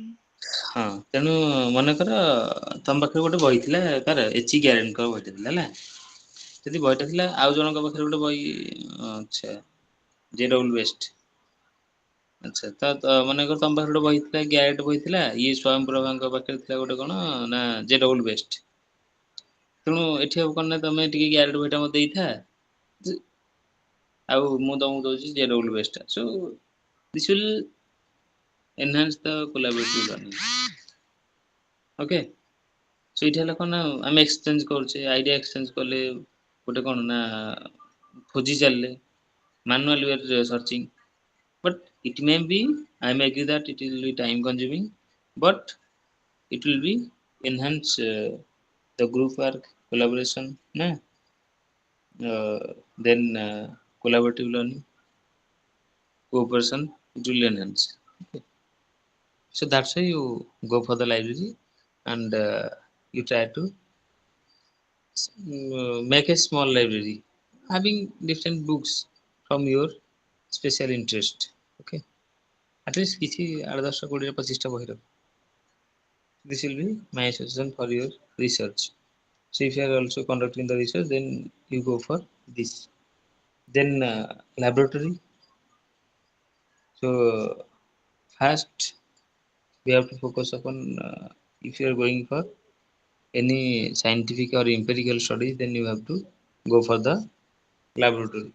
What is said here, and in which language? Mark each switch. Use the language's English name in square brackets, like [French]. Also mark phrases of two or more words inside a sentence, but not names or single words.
[Odia] ହଁ ତେଣୁ ମନେକର ତମ ପାଖରେ ଗୋଟେ ବହି ଥିଲା କାର ଏଚ ଗ୍ୟାରେଣ୍ଟଙ୍କ ବହିଟା ଥିଲା ହେଲା ଯଦି ବହିଟା ଥିଲା ଆଉ ଜଣଙ୍କ ପାଖରେ ଗୋଟେ ବହି ଆଚ୍ଛା ଯେ [English] double best [Odia] ଆଚ୍ଛା ତ ମନେକର ତମ ପାଖରେ ଗୋଟେ ବହି ଥିଲା ଗ୍ୟାରେଣ୍ଟ ବହି ଥିଲା ଇଏ ସ୍ଵୟଂ ପ୍ରଭାଙ୍କ ପାଖରେ ଥିଲା ଗୋଟେ କଣ ନା ଯେ [English] double best [Odia] ତେଣୁ ଏଠି ଆଉ କଣ ନା ତମେ ଟିକେ ଗ୍ୟାରେଣ୍ଟ ବହିଟା ମତେ ଦେଇଥା ଆଉ ମୁଁ ତମକୁ ଦଉଛି ଯେ [English] double best so this will enhance the collaborative learning okay so [Odia] ଏଇଟା ହେଲା କଣ ନା ଆମେ ଏକ୍ସଚେଞ୍ଜ କରୁଛେ [English] idea exchange [Odia] କଲେ ଗୋଟେ କଣ ନା ଖୋଜି ଚାଲିଲେ [English] manual way searching but it may be I may agree that it will be time consuming but it will be enhance the group work collaboration na then collaborative learning cooperation it will enhance okay. So that's why you go for the library and you try to make a small library having different books from your special interest okay At least [Odia] କିଛି 8 10 20 25ଟା ବହି ରଖ. [English] This will be my suggestion for your research. So if you are also conducting the research, then you go for this. Then laboratory. So first we have to focus upon if you are going for any scientific or empirical study, then you have to go for the laboratory.